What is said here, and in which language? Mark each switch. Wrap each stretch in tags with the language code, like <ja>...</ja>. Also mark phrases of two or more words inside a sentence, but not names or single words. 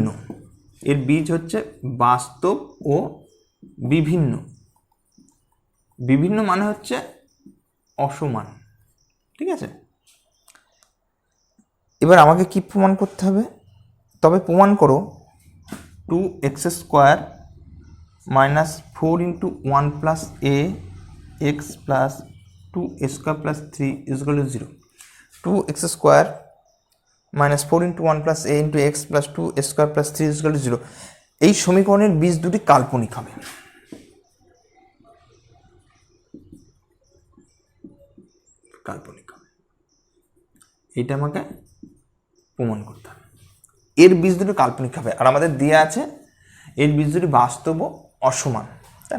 <bn>এর বীজ হচ্ছে বাস্তব ও বিভিন্ন। বিভিন্ন মানে হচ্ছে অসমান, ঠিক আছে। এবার আমাকে কি প্রমাণ করতে হবে? তবে প্রমাণ করো 2x² - 4 × 1 + a x plus 2a² + 3 = 0। 2x² - 4 × 1 + a × x plus 2a² + 3 = 0। এই সমীকরণের বীজ দুটি কাল্পনিক হবে। এটা আমাকে প্রমাণ করতে হবে, এর বীজ দুটি কাল্পনিক হবে। আর আমাদের দেওয়া আছে এর বীজ দুটি বাস্তব ও অসমান, তাই না?</bn>